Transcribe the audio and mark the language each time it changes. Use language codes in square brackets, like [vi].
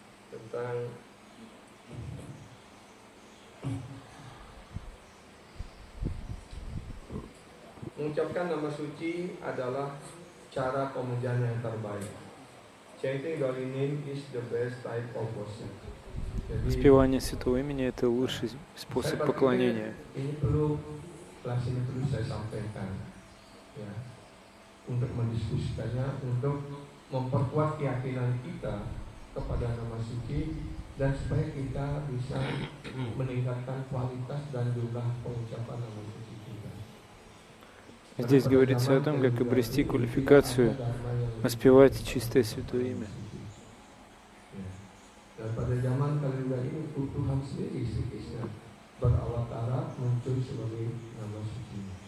[id] tentang mengucapkan nama suci adalah cara pemujaan yang terbaik. [en] Chanting Holy Name is the best type of worship. [ru] Воспевание святого имени — это лучший способ поклонения. [id] Kelas ini perlu saya sampaikan, ya, untuk mendiskusikannya, untuk memperkuat keyakinan kita kepada nama suci dan supaya kita bisa meningkatkan kualitas dan jumlah pengucapan nama suci kita. [ru] Здесь говорится о том, как обрести квалификацию, воспевать чистое святое имя. [id] Dan pada zaman Kaliuga ini Tuhan sendiri berawatara muncul sebagai nama suci.